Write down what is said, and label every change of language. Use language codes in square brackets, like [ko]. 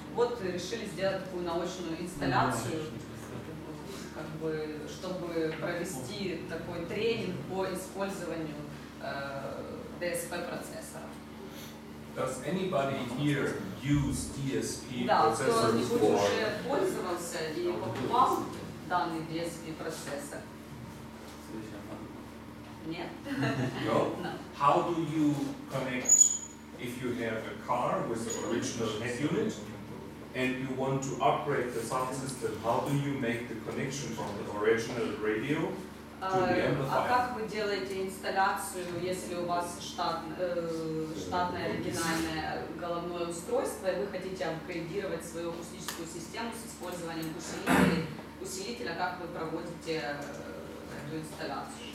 [ru] Вот решили сделать такую научную инсталляцию, как бы, чтобы провести такой тренинг по использованию DSP-процессора. [en] Does anybody here use DSP [ru] Да, [en] processors [ru] кто-нибудь [en] for? [ru] уже пользовался и покупал данный DSP-процессор? Нет? [en] No? No. How do you connect if you have a car with the original head unit and you want to upgrade the sound system? How do you make the connection from the original radio to the amplifier? [ru] А как вы делаете инсталляцию, если у вас штатное оригинальное головное устройство, и вы хотите апгрейдировать свою акустическую систему с использованием усилителя, как вы проводите эту инсталляцию?